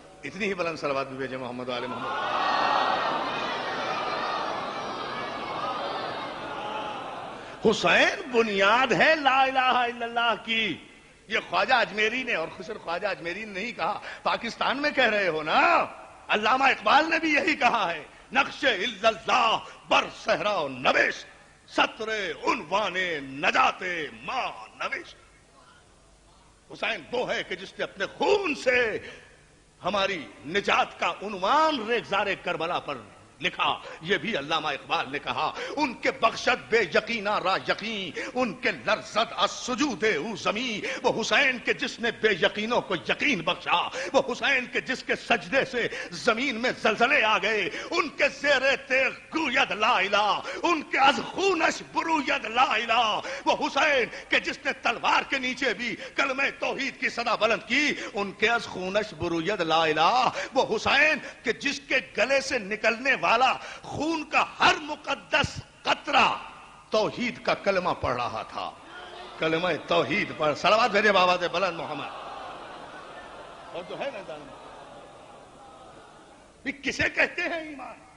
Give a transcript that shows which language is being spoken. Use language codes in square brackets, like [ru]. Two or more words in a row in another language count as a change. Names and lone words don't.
[ur] اتنی ہی بلند صلوات بھی بھیجے [ar] محمد و آل محمد. [ur] حسین بنیاد ہے [ar] لا الہ الا اللہ [ur] کی. یہ خواجہ اجمیری نے اور خسر خواجہ اجمیری نے نہیں کہا، پاکستان میں کہہ رہے ہو نا. علامہ اقبال نے بھی یہی کہا ہے، [fa] نقش الا اللہ بر صحرا و نوشت، سطر عنوان نجات ما نوشت. [ur] حسین وہ ہے کہ جس نے اپنے خون سے ہماری نجات کا عنوان ریگزار کربلا پر لکھا. یہ بھی علامہ اقبال نے کہا، [fa] ان کے بخشت بے یقینا را یقین، ان کے لرزد از سجود او زمین. [ur] وہ حسین کے جس نے بے یقینوں کو یقین بخشا، وہ حسین کے جس کے سجدے سے زمین میں زلزلے آ گئے. [fa] ان کے زیر تیغ گوید لا الہ، ان کے از خونش بروید لا الہ. [ur] وہ حسین کہ جس نے تلوار کے نیچے بھی کلمہ توحید کی صدا بلند کی، [fa] ان کے از خونش بروید لا الہ. [ur] وہ حسین کہ جس کے گلے سے نکلنے والا خون کا ہر مقدس قطرہ توحید کا کلمہ پڑھ رہا تھا. کلمہ توحید پر صلوات بھیجے بابا سے بلند محمد. اور جو ہے نا بھی کسے کہتے ہیں ایمان؟